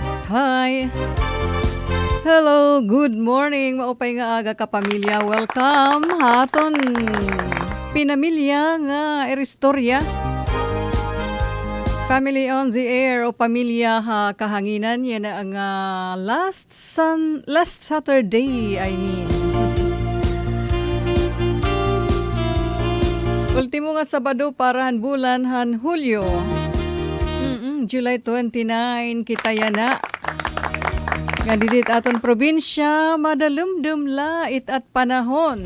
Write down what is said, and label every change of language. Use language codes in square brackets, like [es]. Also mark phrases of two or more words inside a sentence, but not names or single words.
[en] Hi! Hello, good morning. [war] Maupay nga aga ka pamilya. Welcome haton pinamilya nga eristorya. [en] Family on the air [war] o pamilya ha kahanginan yan ang [en] last Saturday, I mean. [war] Ultimo nga Sabado parahan bulan han Hulyo. July 29 kita yana. Nga didit aton probinsya madalumdum lait at panahon.